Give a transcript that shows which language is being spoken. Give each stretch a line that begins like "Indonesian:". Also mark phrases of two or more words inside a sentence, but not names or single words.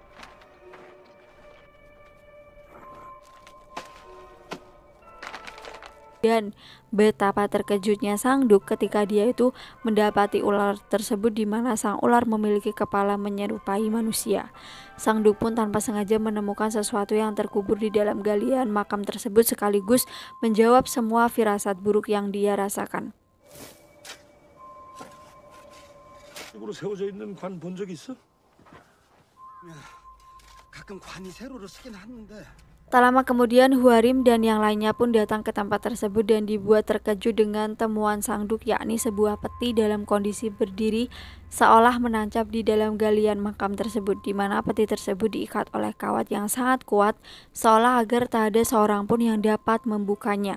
Indonesian: Dan betapa terkejutnya Sangduk ketika dia itu mendapati ular tersebut, di mana sang ular memiliki kepala menyerupai manusia. Sangduk pun tanpa sengaja menemukan sesuatu yang terkubur di dalam galian makam tersebut, sekaligus menjawab semua firasat buruk yang dia rasakan.
Korean: 으로 세워져 있는 관 본 적 있어? 가끔 관이 세로로 쓰긴 하는데
Indonesian: Tak lama kemudian Huarim dan yang lainnya pun datang ke tempat tersebut dan dibuat terkejut dengan temuan Sangduk, yakni sebuah peti dalam kondisi berdiri seolah menancap di dalam galian makam tersebut, di mana peti tersebut diikat oleh kawat yang sangat kuat seolah agar tak ada seorang pun yang dapat membukanya.